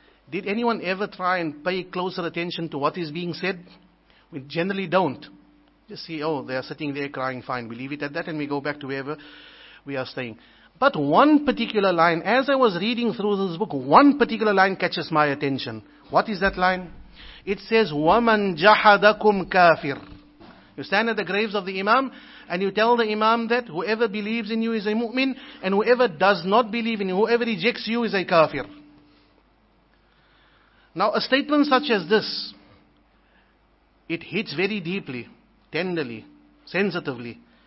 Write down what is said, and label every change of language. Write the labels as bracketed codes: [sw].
[en] Did anyone ever try and pay closer attention to what is being said? We generally don't. Just see, they are sitting there crying, fine, we leave it at that and we go back to wherever we are staying. But one particular line, as I was reading through this book, one particular line catches my attention. What is that line? [ar] It says, وَمَنْ جَحَدَكُمْ كَافِرٌ. [en] You stand at the graves of the Imam and you tell the Imam that whoever believes in you is a mu'min, and whoever does not believe in you, whoever rejects you is a kafir. Now a statement such as this, it hits very deeply, tenderly, sensitively.